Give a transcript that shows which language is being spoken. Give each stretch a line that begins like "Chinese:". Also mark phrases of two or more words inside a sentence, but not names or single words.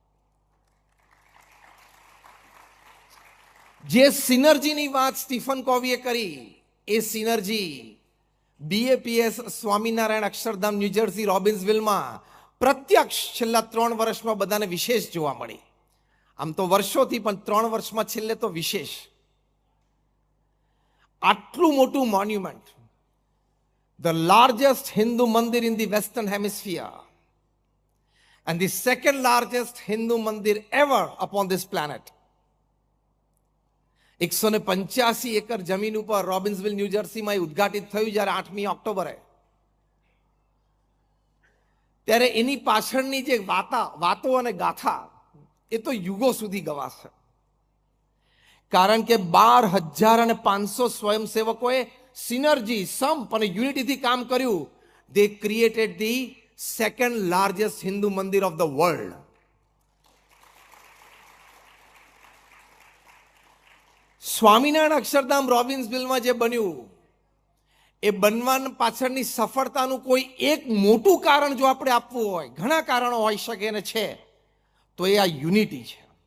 Gujarati: જે સિનર્જીની વાત સ્ટીફન કોવીએ કરી, એ સિનર્જી BAPS સ્વામિનારાયણ અક્ષરધામ ન્યૂજર્સી રોબિન્સવિલમાં પ્રત્યક્ષ છેલ્લા 3 વર્ષમાં બધાને વિશેષ જોવા મળી. આમ તો વર્ષોથી, પણ 3 વર્ષમાં છેલ્લે તો વિશેષ. આટલું મોટું મોન્યુમેન્ટ,
English: the largest Hindu mandir in the Western Hemisphere and the second largest Hindu mandir ever upon this planet.
Gujarati: 185 એકર જમીન ઉપર રોબિન્સવિલ ન્યૂજર્સીમાં ઉદ્ઘાટિત થયું જ્યારે 8મી ઓક્ટોબરે. ત્યારે એની પાછળની જે વાતો અને ગાથા એ તો યુગો સુધી ગવાશે. કારણ કે 12,500 સ્વયંસેવકોએ સિનર્જી, સંપ અને યુનિટીથી કામ કર્યું.
English: They created the second largest Hindu mandir of the world.
Gujarati: સ્વામિનારાયણ અક્ષરધામ રોબિન્સવિલમાં જે બન્યું, એ બનવા પાછળની સફળતાનું કોઈ એક મોટું કારણ જો આપણે આપવું હોય, ઘણા કારણો હોઈ શકે અને છે, તો એ આ યુનિટી છે.